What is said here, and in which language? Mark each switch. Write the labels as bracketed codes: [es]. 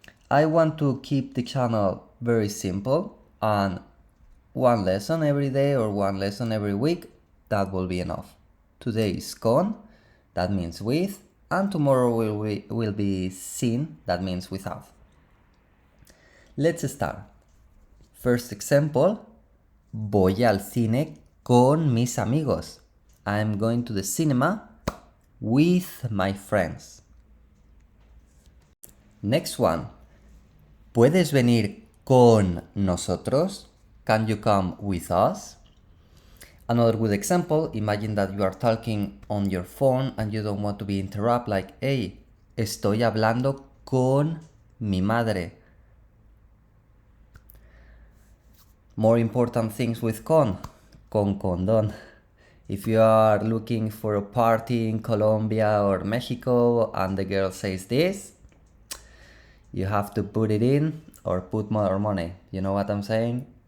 [en] I want to keep the channel very simple and one lesson every day or one lesson every week, that will be enough. Today is con, that means with, and tomorrow will be sin, that means without. Let's start. First example, [es] voy al cine con mis amigos. [en] I'm going to the cinema with my friends. Next one. [es] ¿Puedes venir con nosotros? [en] Can you come with us? Another good example, imagine that you are talking on your phone and you don't want to be interrupted, like, hey, [es] estoy hablando con mi madre. [en] More important things with [es] con condón. [en] If you are looking for a party in Colombia or Mexico and the girl says this, you have to put it in or put more money. You know what I'm saying?